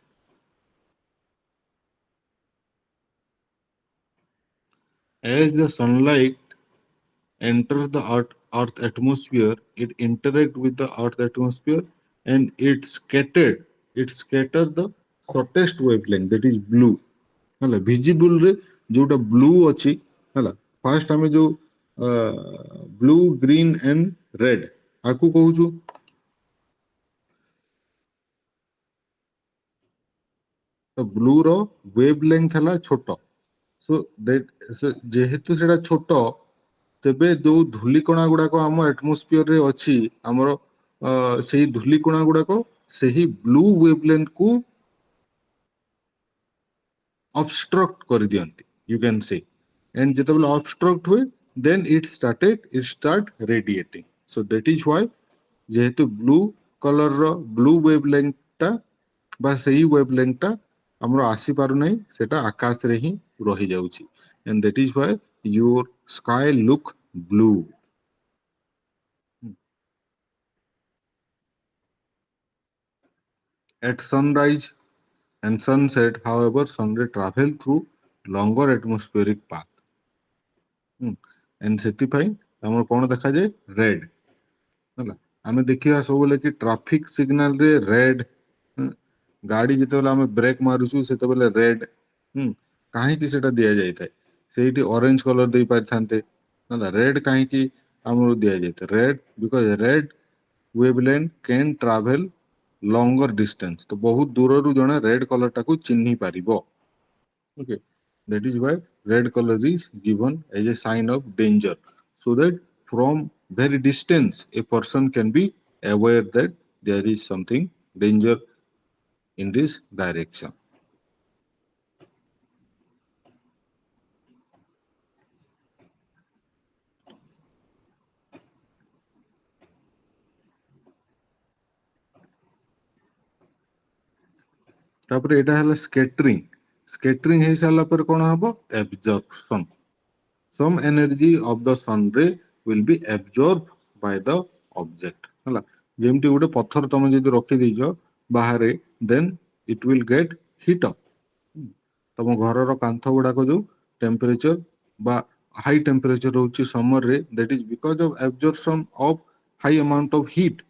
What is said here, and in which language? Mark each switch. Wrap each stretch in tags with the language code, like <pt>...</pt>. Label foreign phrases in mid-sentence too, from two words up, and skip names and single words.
<en>As the sunlight enters the earth atmosphere, it interacts with the earth atmosphere and it scatter the shortest wavelength, that is blue.</en> <or>ହେଲା, visible ରେ ଯୋଉଟା ବ୍ଲୁ ଅଛି, ହେଲା, ଫାର୍ଷ୍ଟ ଆମେ ଯୋଉ</or> <en>blue green and red</en> <or>ଆକୁ କହୁଛୁ। ତ ବ୍ଲୁ ର</or> <en>wave length</en> <or>ହେଲା ଛୋଟ, ସୋ ଯେହେତୁ ସେଟା ଛୋଟ, ତେବେ ଯୋଉ ଧୂଳିକଣା ଗୁଡାକ ଆମ ଆଟମୋସ୍ଫିୟରରେ ଅଛି, ଆମର ସେଇ ଧୂଳିକଣା ଗୁଡାକ ସେହି</or> <en>blue wave length</en> <or>କୁ obstruct କରିଦିଅନ୍ତି,</or> <en>you can say, and</en> <or>ଯେତେବେଳେ obstruct ହୁଏ</or> <en>then it start radiating. So that is why</en> <or>ଯେହେତୁ</or> <en>blue color</en> <or>ର</or> <en>blue wave length</en> <or>ଟା ବା ସେଇ</or> <en>wave length</en> <or>ଟା ଆମର ଆସିପାରୁ ନାହିଁ, ସେଟା ଆକାଶରେ ହିଁ ରହିଯାଉଛି,</or> <en>and that is why your sky look blue. At sunrise and sunset, however, sun ray travel through longer atmospheric path.</en> <or>And ସେଥିପାଇଁ ଆମର କଣ ଦେଖାଯାଏ? ରେଡ୍। ହେଲା, ଆମେ ଦେଖିବା ସବୁବେଳେ କି</or> <en>traffic signal</en> <or>ରେ ରେଡ୍, ଗାଡି ଯେତେବେଳେ ଆମେ ବ୍ରେକ୍ ମାରୁଛୁ ସେତେବେଳେ ରେଡ୍, କାହିଁକି ସେଟା ଦିଆଯାଇଥାଏ? ସେଇଠି</or> <en>orange color</en> <or>ଦେଇ ପାରିଥାନ୍ତେ, ହେଲା, ରେଡ୍ କାହିଁକି ଆମକୁ ଦିଆଯାଇଥାଏ?</or> <en>red because red wavelength can travel longer distance,</en> <or>ତ ବହୁତ ଦୂରରୁ ଜଣେ</or> <en>red color</en> <or>ଟାକୁ ଚିହ୍ନି ପାରିବ।</or> <en>Okay, that is why red color is given as a sign of danger, so that from very distance a person can be aware that there is something danger in this direction.</en> <or>ତାପରେ ଏଟା ହେଲା ସ୍କେଟରିଂ। ସ୍କେଟରିଂ ହେଇ ସାରିଲା ପରେ କଣ ହବ?</or> <en>absorption. Some energy of the sun ray will be absorbed by the object.</en> <or>ହେଲା, ଯେମିତି ଗୋଟେ ପଥର ତମେ ଯଦି ରଖିଦେଇଛ ବାହାରେ,</or> <en>then it will get heat up.</en> <or>ତମ ଘରର କାନ୍ଥ ଗୁଡାକ ଯୋଉ ଟେମ୍ପରେଚର ବା</or> <en>high temperature</en> <or>ରହୁଛି summer ରେ,</or> <en>that is because of absorption of high amount of heat.</en>